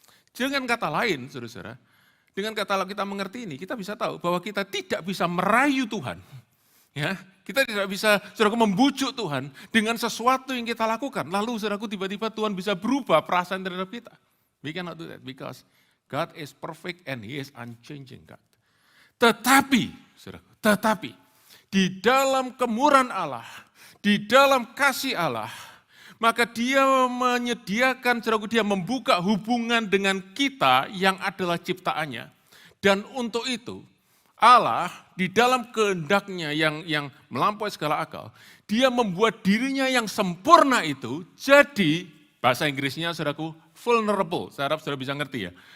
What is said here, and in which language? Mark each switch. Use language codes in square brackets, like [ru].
[id] Dengan kata lain, saudara-saudara, dengan kata kita mengerti ini, kita bisa tahu bahwa kita tidak bisa merayu Tuhan. Ya, kita tidak bisa, saudaraku, membujuk Tuhan dengan sesuatu yang kita lakukan. Lalu, saudaraku, tiba-tiba Tuhan bisa berubah perasaan terhadap kita. [en] We cannot do that because God is perfect and He is unchanging God. [id] Tetapi, saudaraku, di dalam kemurahan Allah, di dalam kasih Allah, maka Dia menyediakan, saudaraku, Dia membuka hubungan dengan kita yang adalah ciptaannya. Dan untuk itu, Allah di dalam kehendaknya yang melampaui segala akal, dia membuat dirinya yang sempurna itu jadi, bahasa Inggrisnya saudaraku, vulnerable. Saya harap saudara bisa ngerti ya.